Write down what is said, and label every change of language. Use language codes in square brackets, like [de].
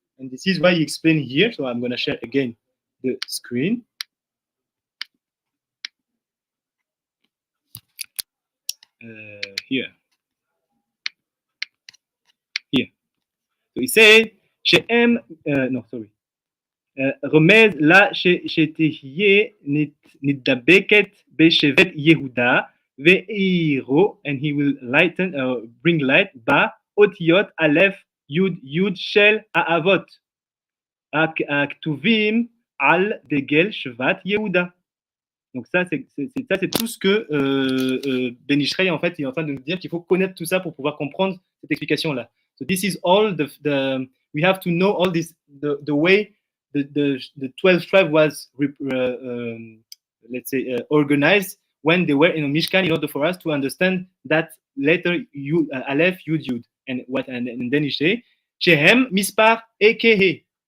[en] And this is why he explained here. So I'm going to share again the screen. Here. So he said, She'em, no, sorry. [he] רומז לה שתהיה נדבקת בשבט יהודה ועירו, [en] and he will bring light [he] באותיות א' י' של האבות הכתובים על דגל שבט יהודה. [fr] Donc ça c'est tout ce que Ben Ishay en fait il est en train de nous dire, qu'il faut connaître tout ça pour pouvoir comprendre cette explication là. [en] So this is all we have to know all this, the way the 12 tribe was let's say organized when they were in a Mishkan, in order for us to understand that letter Aleph Yud Yud, and then Ishay Shehem Mispar Ekehe.